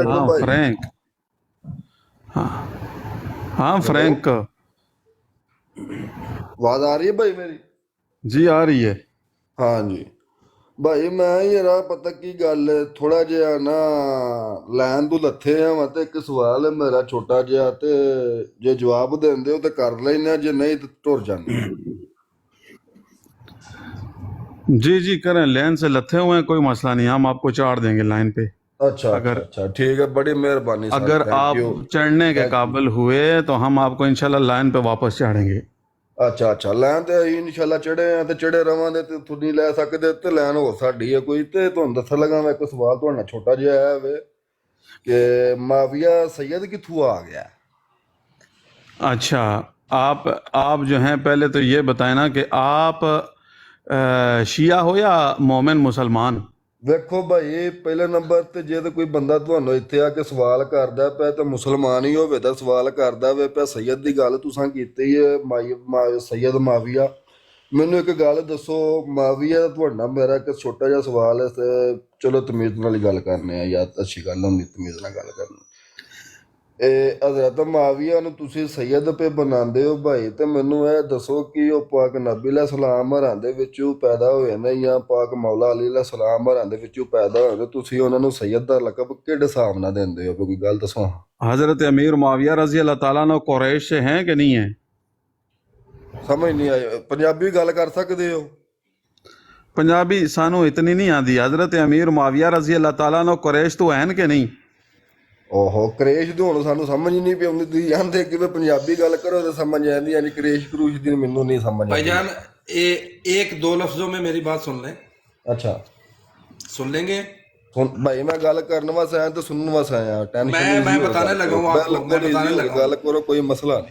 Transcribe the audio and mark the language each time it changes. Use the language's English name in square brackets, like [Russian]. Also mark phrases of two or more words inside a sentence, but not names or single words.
[Punjabi] ہاں فرینک, ہاں فرینک. [Urdu] آواز آ رہی ہے بھائی میری؟ جی آ رہی ہے. [Punjabi] ہاں جی بھائی, میں یار پتہ کی گل ہے, تھوڑا جہا نا لین تو لتھے ہیں تے ایک سوال ہے میرا چھوٹا جہا, تے جے جواب دیندے ہو تے کر لینا, جے نہیں تے ٹر جانے. [Urdu] جی جی کریں, لین سے لتھے ہوئے ہیں, کوئی مسئلہ نہیں, ہم آپ کو چاڑ دیں گے لائن پہ. اچھا اچھا ٹھیک ہے, بڑی مہربانی صاحب, اگر [English] تھینک [Urdu] آپ [English] یو. [Urdu] چڑھنے کے قابل ہوئے تو ہم آپ کو انشاءاللہ لائن پہ واپس چاڑیں گے. [Punjabi] اچھا لین تے انشاءاللہ چڑھے ہیں تے چڑھے رواں دے, تے تھی نہیں لے سکدے تے لین ہو ساڈی ہے کوئی. تے تہاڈوں دسن لگا میں ایک سوال تہاڈا چھوٹا جہا ہے وے کہ معاویہ سید کتھوں آ گیا؟ [Urdu] اچھا آپ جو ہیں پہلے تو یہ بتائیں نا کہ آپ شیعہ ہو یا مومن مسلمان؟ [Punjabi] ویکھو بھائی, پہلے نمبر تے جے تے کوئی بندہ تہانوں اتنے آ کے سوال کردا پیا تے مسلمان ہی ہوے تے سوال کردا وے پیا. سید دی گل تساں کیتی ہے, سید معاویہ. مینوں ایک گل دسو, معاویہ تہاڈا میرا ایک چھوٹا جہا سوال ہے, تے چلو تمیز نال گل کرنے آ, یا اچھی گل ہوندی تمیز نال گل کرنا. حضرت معاویہ نو تسی سید پہ بناندے ہو بھائی, تے مینوں اے دسو کہ وہ پاک نبی [Arabic] علیہ السلام [Punjabi] ہراں دے وچوں پیدا ہوئے نے یا پاک مولا علی [Arabic] علیہ السلام [Punjabi] ہراں دے وچوں پیدا ہوئے نے, تسی انہاں نو سید دا لقب کہڑے حساب نال دیندے ہو؟ کوئی گل دسو. [Urdu] حضرت امیر معاویہ [Arabic] رضی اللہ تعالیٰ عنہ [Urdu] قریش سے ہیں کہ نہیں ہیں؟ [Punjabi] سمجھ نہیں آئی, پنجابی گل کر سکدے ہو؟ پنجابی سانو اتنی نہیں آندی. حضرت امیر معاویہ [Arabic] رضی اللہ تعالیٰ عنہ [Punjabi] قریش تو ہیں کہ نہیں؟ اوہو, کریش دی ہن سانو سمجھ نہیں پی آندی. تسی آندے کہ پنجابی گل کرو تے سمجھ آندی, یعنی کریش کروش دی مینوں نہیں سمجھ بھائی آندی. [Urdu] جان, 1-2 لفظوں میں میری بات سن لیں. اچھا سن لیں گے؟ [Punjabi] بھائی میں گل کرنے واسطے آیا تو سننے واسطے آیا. [Urdu] ٹینشن میں بتانے لگا ہوں آپ کو, میں بتانے لگا ہوں. [Punjabi] گل کرو, کوئی مسئلہ نہیں.